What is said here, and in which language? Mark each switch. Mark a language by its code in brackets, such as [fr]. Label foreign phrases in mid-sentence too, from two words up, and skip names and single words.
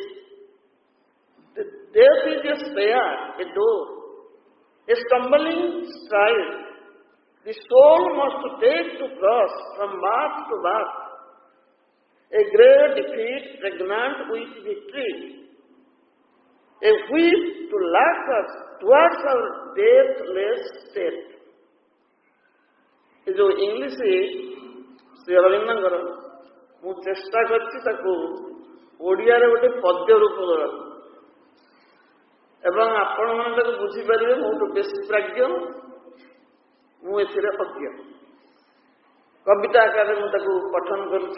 [en] The death is a stair, a door, a stumbling stride. The soul must take to cross from birth to birth, a great defeat pregnant with victory, a whip to lash us towards our deathless state. [hi] ये जो [or] इंग्लिश श्री अरविंदଙ୍କର ମୁଁ ଚେଷ୍ଟା କରିଛି ତାକୁ ଓଡ଼ିଆରେ ଗୋଟେ ପଦ୍ୟ ରୂପ ଦେବାକୁ, ଏବଂ ଆପଣମାନେ ତାକୁ ବୁଝିପାରିବେ ମୋଠୁ ବେଶୀ ପ୍ରାଜ୍ଞ, ମୁଁ ଏଥିରେ ଅଜ୍ଞ। କବିତା ଆକାରରେ ମୁଁ ତାକୁ ପଠନ କରୁଛି।